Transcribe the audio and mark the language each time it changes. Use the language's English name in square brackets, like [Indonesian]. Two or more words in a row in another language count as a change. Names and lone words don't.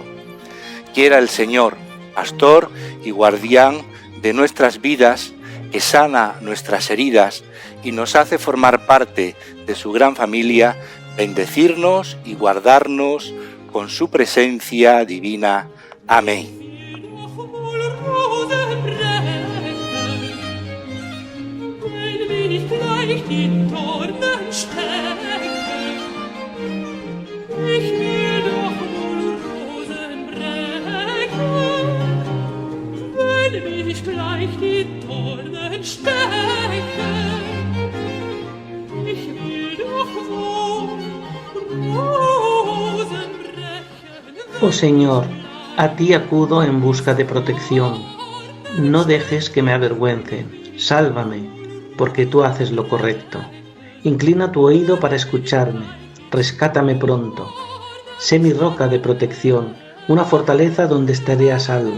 [Spanish] Quiera el Señor, pastor y guardián de nuestras vidas, que sana nuestras heridas y nos hace formar parte de su gran familia, bendecirnos y guardarnos con su presencia divina. Amén. [German] In Dornen stecken, ich will doch wohl Rosen brechen, wenn mich gleich die Dornen stecken, ich will doch wohl Rosen brechen. [Spanish] Oh Señor, a ti acudo en busca de protección. No dejes que me avergüencen. Sálvame, porque tú haces lo correcto. Inclina tu oído para escucharme. Rescátame pronto. Sé mi roca de protección, una fortaleza donde estaré a salvo.